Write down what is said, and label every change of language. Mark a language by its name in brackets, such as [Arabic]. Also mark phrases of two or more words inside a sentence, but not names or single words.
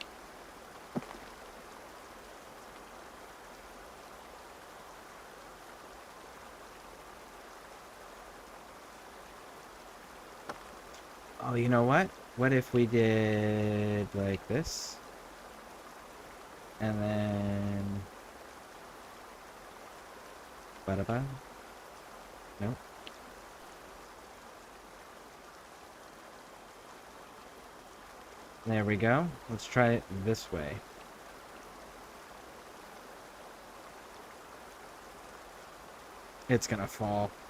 [English] Oh, you know what? What if we did like this? And then... Ba-da-ba? Nope. There we go. Let's try it this way. It's gonna fall.